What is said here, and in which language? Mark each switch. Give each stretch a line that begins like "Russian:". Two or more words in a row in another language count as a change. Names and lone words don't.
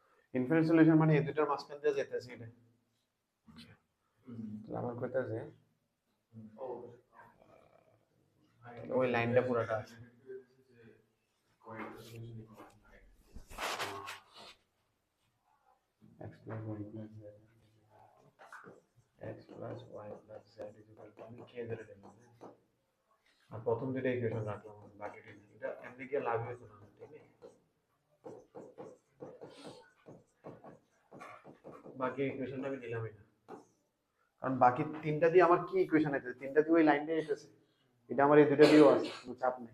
English: infinite solution
Bangla: মানে এই দুটার মাঝখান দিয়ে যেতেছে এটা। আমার কইতাছে ওই লাইনটা পুরোটা আছে।
English: x plus y plus z x plus y plus z is equal to
Bangla: আমি কে ধরে দিলাম আর প্রথম দুটো ইকুয়েশন রাখলাম বাকিটা এটা এমনি কি লাভ হইতো না ঠিক আছে। বাকি ইকুয়েশনটা আমি নিলামই না কারণ বাকি তিনটা দিয়ে আমার কি ইকুয়েশন আছে, তিনটা দিয়ে ওই লাইনটাই এসেছে, এটা আমার এই দুটো দিয়েও আছে, কোনো চাপ নেই।